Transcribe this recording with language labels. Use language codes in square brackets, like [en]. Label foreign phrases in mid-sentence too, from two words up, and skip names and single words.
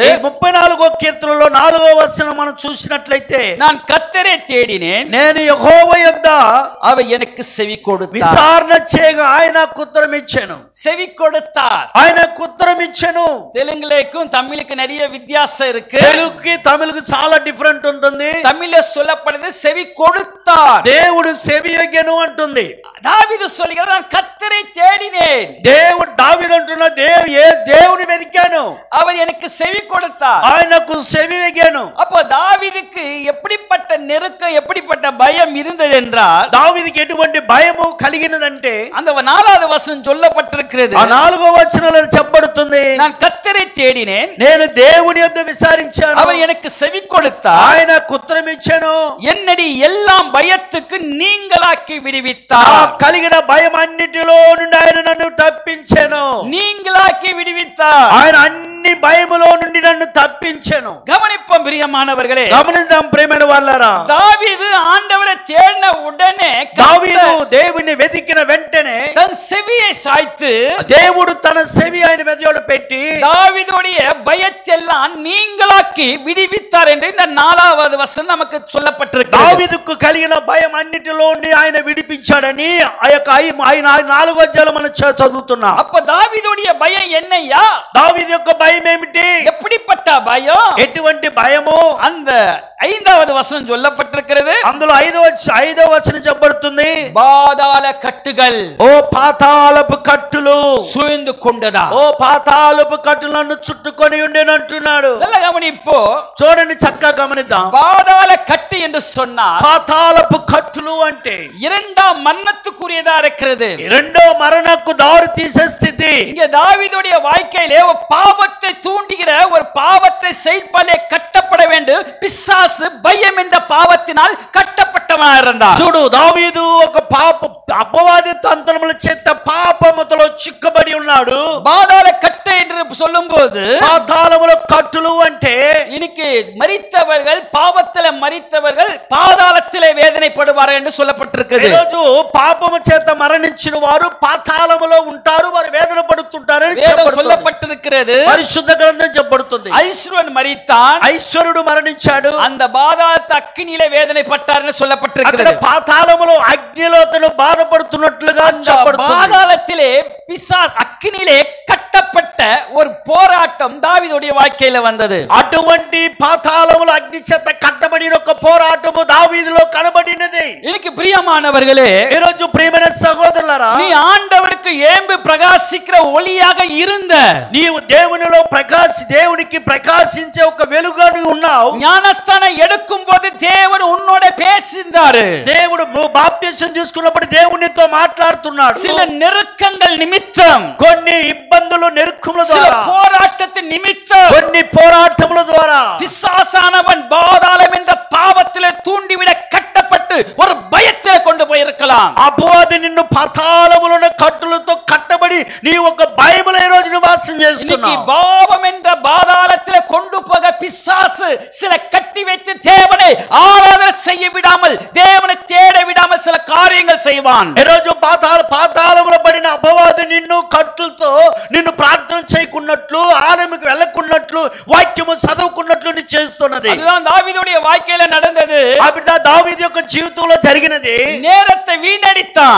[te] 34వ కీర్తనలో 4వ వచనం మనం చూసినట్లయితే, [ta] நான் கர்த்தரை தேடினேன், [te] నేను యెహోవా యొద్ద [ta] அவர் எனக்கு செவி கொடுத்தார். [te] విచారణ చేయగా ఆయన ఉత్తరం ఇచ్చాను. [ta] செவி கொடுத்தார். [te] ఆయన ఉత్తరం ఇచ్చాను. [ta] தெலுங்குலேக்கும் தமிழுக்கு நிறைய வித்தியாசம் இருக்கு. [te] తెలుగుకి తమిళకు చాలా డిఫరెంట్ ఉంటుంది. [ta] தமிழ்ல சொல்லப்படுது செவி கொடுத்தார். [te] దేవుడు చెవియగెను అంటుంది. [ta] தாவீது சொல்கிறார், நான் கர்த்தரை தேடினேன், [te] దేవుడు దావీదు అంటున్న దేవుని వెతికాను, [ta] அவர் எனக்கு செவி கொடுத்தார். [te] ఆయనకు చెవియగెను. [ta] அப்போ தாவீதுக்கு எப்படிப்பட்ட நெருக்கம், எப்படிப்பட்ட பயம் இருந்தது என்றால், [te] దావీదుకి ఎటువంటి భయము కలిగినదంటే, [ta] அந்த 4வது வசனம் சொல்லப்பட்டிருக்கிறது. [te] ఆ 4వ వచనంలో చెప్పబడుతుంది, [ta] நான் கர்த்தரை தேடினேன், [te] నేను దేవుని యొద్ద విచారించాను, [ta] அவர் எனக்கு செவி கொடுத்தார், [te] ఆయన ఉత్తరం ఇచ్చాను, [ta] என்னடி எல்லாம் பயத்துக்கு நீங்களாக்கி விடுவித்தார். [te] నాకు కలిగిన భయం అన్నిటిలో నుండి ఆయన నన్ను తప్పించాను. [ta] நீங்களாக்கி விடுவித்தார். [te] ఆయన అన్ని భయములో నుండి నన్ను తప్పించాను. [ta] கவனிப்போம் பிரியமானவர்களே, [te] గమనిద్దాం ప్రియమైన వాళ్ళారా, [ta] தாவீது ஆண்டவரை தேடின உடனே [te] దావీదు దేవుని వెతికిన వెంటనే [ta] தன் செவியை சாய்த்து [te] దేవుడు తన చెవి ఆయన మెదడు పెట్టి [ta] தாவீதுடைய பயத்தெல்லாம் நீங்களாக்கி விடுவித்தார் என்று இந்த 4வது வசனம் நமக்கு சொல்லப்பட்டிருக்கிறது. [te] దావీదుకు కలిగిన భయం అన్నిటిలో నుండి ఆయన విడిపించాడని ఆ యొక్క 4వ అధ్యాయంలో మనం చదువుతున్నాం. [ta] அப்ப தாவீதுடைய பயம் என்னையா? [te] దావీదు యొక్క భయం ఏమిటి? [ta] எப்படிப்பட்ட பயம்? [te] ఎటువంటి భయము? [ta] அந்த 5வது வசனம் சொல்லப்பட்டிருக்கிறது. [te] అందులో 5వ 5వ వచనం చెప్పబడుతుంది, [ta] பாதாள கட்டுகள் [te] ఓ పాతాళపు కట్టులు [ta] சூழ்ந்து கொண்டதா. [te] ఓ పాతాళపు కట్టులను చుట్టుకొని ఉండేనంటున్నాడు. [ta] நல்ல கவனிப்போ. [te] చూడండి, చక్కగా గమనిద్దాం. [ta] பாதாள கட்டு என்று சொன்னால் [te] పాతాళపు కట్టులు అంటే [ta] இரண்டாம் மரணத்துக்குரியதா இருக்கிறது. [te] రెండో మరణకు దారి తీసే స్థితి. [ta] இங்க தாவீதுடைய வாழ்க்கையிலே ஒரு பாவத்தை தூண்டுகிற ஒரு பாவத்தை செயல்பாலே கட்டப்பட வேண்டும். பிசாசு பயம் என்ற பாவத்தினால் கட்டப்பட்டவனா இருந்தார். [te] చూడు, దావీదు ఒక అపవాది తంత్రముల చేత పాపముతో చిక్కబడి ఉన్నాడు. [ta] பாதாள கட்டு என்று சொல்லும்போது [te] పాతాళముల కట్టులు అంటే [ta] இன்னைக்கு மரித்தவர்கள், பாவத்திலே மரித்தவர்கள் பாதாளத்திலே வேதனைப்படுவார்கள் என்று சொல்லப்பட்டிருக்கிறது. [te] ఈ రోజు పాపము చేత మరణించిన వారు పాతాళములో ఉంటారు, వారు వేదన పడుతుంటారని [ta] சொல்லப்பட்டிருக்கிறது. [te] పరిశుద్ధ గ్రంథం చెప్పబడుతుంది. [ta] ஐஸ்வரன் மரித்தான், [te] ఐశ్వరుడు మరణించాడు, [ta] அந்த பாதாள అగ్నిயிலே வேதனைப்பட்டார் என்று சொல்லப்பட்டிருக்கிறது. [te] అక్కడ పాతాళములో అగ్నిలో అతను బాధపడుతున్నట్లుగా చెప్పబడుతుంది. [ta] பாதாளத்திலே பிசாசு అగ్నిயிலே కట్టపట్ట ஒரு போராட்டம் தாவீதுடைய வாழ்க்கையில வந்தது. [te] అటువంటి పాతాళములో అగ్ని చేత కట్టబడిన ఒక పోరాటము దావీదులో కనబడినది. [ta] இன்னைக்கு பிரியமானவர்களே, [te] ఈ రోజు ప్రియమైన సహోదరులారా, [ta] நீ ஆண்டவருக்கு ஏம்பு பிரகாசிக்கிற ஒளியாக இருந்த, [te] నీవు దేవునికి ప్రకాశించే ఒక వెలుగుగా ఉన్నావు. [ta] ஞானஸ்தானம் எடுக்கும் போது தேவன் உன்னோட பேசினாரு. [te] దేవుడు బాప్తిసం తీసుకున్నప్పుడు దేవునితో మాట్లాడుతున్నాడు. [ta] சில நெருக்கங்கள் நிமித்தம், [te] కొన్ని ఇబ్బందులు నెరుక్కుల [ta] சில [te] ద్వారా, [ta] போராட்டத்தின் நிமித்தம் [te] కొన్ని పోరాటముల ద్వారా [ta] பிசாசானவன் பாதாளம் என்ற பாவத்திலே தூண்டிவிட கட்டப்பட்டு ஒரு பயத்திலே கொண்டு போயிருக்கலாம். [te] అపవాది నిన్ను పాతాళములోని కట్టులతో కట్టబడి నీ ఒక భయములో ఈ రోజు నివాసం చేస్తున్నావు. [ta] பாவம் என்ற பாதாளத்திலே கொண்டு போக பிசாசு சில கட்டி வைத்து தேவனை ஆராதனை செய்ய விடாமல், தேவனை தேட விடாமல் சில காரியங்கள் செய்வான். [te] ఈ రోజు పాతాళములో పడిన అపవాది నిన్ను కట్టులతో నిన్ను ప్రార్థన చేయకున్నట్లు, ఆలయముకు వెళ్ళకున్నట్లు, వాక్యము చదువుకున్నట్లు చేస్తున్నది. [ta] அதுதான் தாவீதுடைய வாழ்க்கையில நடந்தது. [te] అప్పుడు దావీదు యొక్క జీవితంలో జరిగినది. [ta] நேரத்தை வீணடித்தான்,